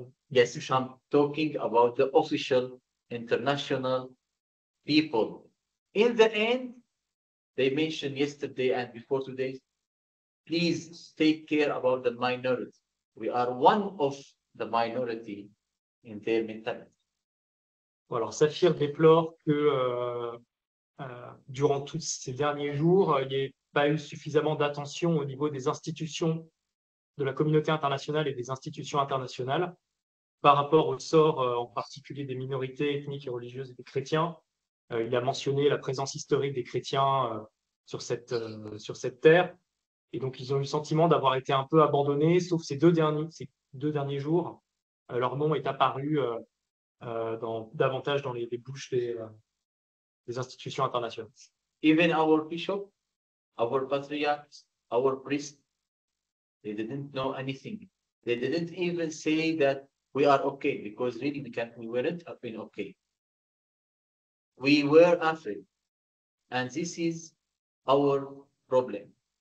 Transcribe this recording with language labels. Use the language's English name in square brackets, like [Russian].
[English] Yes, I'm talking about the official international people. In the end, they mentioned yesterday and before today, please take care about the minority. We are one of the minority in their mentality. [French] Alors, Safir déplore que durant tous ces derniers jours, il n'y ait pas eu suffisamment d'attention au niveau des institutions de la communauté internationale et des institutions internationales par rapport au sort en particulier des minorités ethniques et religieuses et des chrétiens. Il a mentionné la présence historique des chrétiens sur cette terre. Et donc, ils ont eu le sentiment d'avoir été un peu abandonnés, sauf ces deux derniers jours. Leur nom est apparu davantage dans les bouches des institutions internationales. [English] Even our bishop, our patriarchs, our priests, they didn't know anything. They didn't even say that we are okay, because really we weren't been okay. We were afraid. And this is our problem.